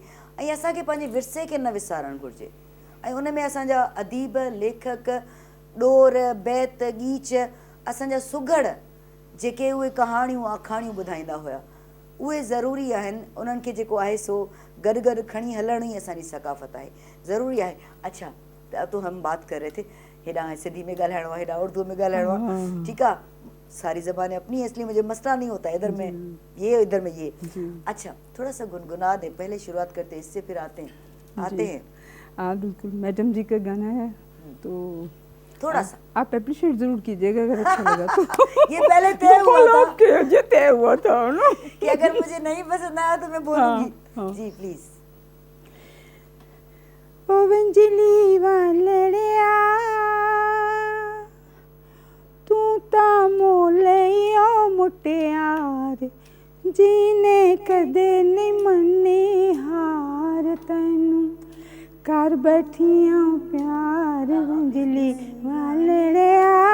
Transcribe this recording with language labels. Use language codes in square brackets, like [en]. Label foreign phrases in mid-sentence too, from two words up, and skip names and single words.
[sd] ऐं असांखे पंहिंजे विरसे खे न विसारणु घुरिजे। ऐं उन में असांजा अदीब, लेखक, ॾोर, बैत, गीच, असांजा सुघड़ जेके उहे कहाणियूं आखाणियूं ॿुधाईंदा हुआ, उहे ज़रूरी आहिनि। उन्हनि खे जेको आहे सो गॾु गॾु खणी हलण ई असांजी सकाफ़त आहे, ज़रूरी आहे। [ur] اچھا، تو ہم بات کر رہے تھے, [sd] हेॾा सिंधी में ॻाल्हाइणो आहे, हेॾा उर्दू में ॻाल्हाइणो आहे, ठीकु आहे, [ur] ساری زبانیں اپنی، اس لیے مجھے مسئلہ نہیں ہوتا ادھر میں یہ ادھر میں یہ. اچھا، تھوڑا سا گنگنا دے، پہلے شروعات کرتے ہیں، اس سے پھر آتے ہیں. ہاں بالکل، میڈم جی کا گانا ہے تو تھوڑا سا آپ اپریشیئیٹ ضرور کیجیے گا اگر اچھا لگا تو. یہ پہلے طے ہوا تھا, یہ طے ہوا تھا نا کہ اگر مجھے نہیں پسند آیا تو میں بولوں گی. हाँ। جی پلیز. [pa] او ونجلی والڑیا تُو تاں موہ لیا مٹیار جنے کدے نہیں منی ہار تینوں کر بیٹھیا پیار ونجلی والڑیا